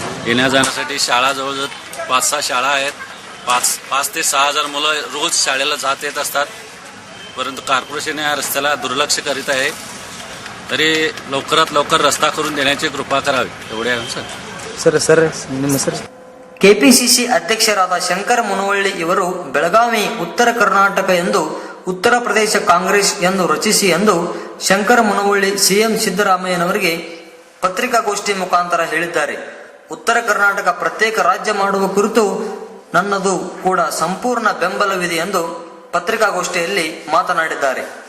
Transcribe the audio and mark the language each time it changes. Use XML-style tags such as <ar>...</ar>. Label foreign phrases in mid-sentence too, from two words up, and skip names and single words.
<mr>येण्या जाण्यासाठी शाळा जवळजवळ 5-6 शाळा आहेत. 5 ते 6 हजार मुलं रोज शाळेला जात येत असतात. परंतु कॉर्पोरेशन या रस्त्याला दुर्लक्ष करीत आहे. तरी लवकरात लवकर रस्ता करून देण्याची कृपा करावी, एवढे आहे सर.</mr> <kn>ಸರ್ ಕೆಪಿಸಿಸಿ ಅಧ್ಯಕ್ಷರಾದ ಶಂಕರ ಮುನವಳ್ಳಿ ಇವರು ಬೆಳಗಾವಿ ಉತ್ತರ ಕರ್ನಾಟಕ ಎಂದು ಉತ್ತರ ಪ್ರದೇಶ ಕಾಂಗ್ರೆಸ್ ಎಂದು ರಚಿಸಿ ಎಂದು ಶಂಕರ ಮುನವಳ್ಳಿ ಸಿಎಂ ಸಿದ್ದರಾಮಯ್ಯನವರಿಗೆ ಪತ್ರಿಕಾಗೋಷ್ಠಿ ಮುಖಾಂತರ ಹೇಳಿದ್ದಾರೆ. ಉತ್ತರ ಕರ್ನಾಟಕ ಪ್ರತ್ಯೇಕ ರಾಜ್ಯ ಮಾಡುವ ಕುರಿತು ನನ್ನದು ಕೂಡ ಸಂಪೂರ್ಣ ಬೆಂಬಲವಿದೆ ಎಂದು ಪತ್ರಿಕಾಗೋಷ್ಠಿಯಲ್ಲಿ ಮಾತನಾಡಿದ್ದಾರೆ.</kn>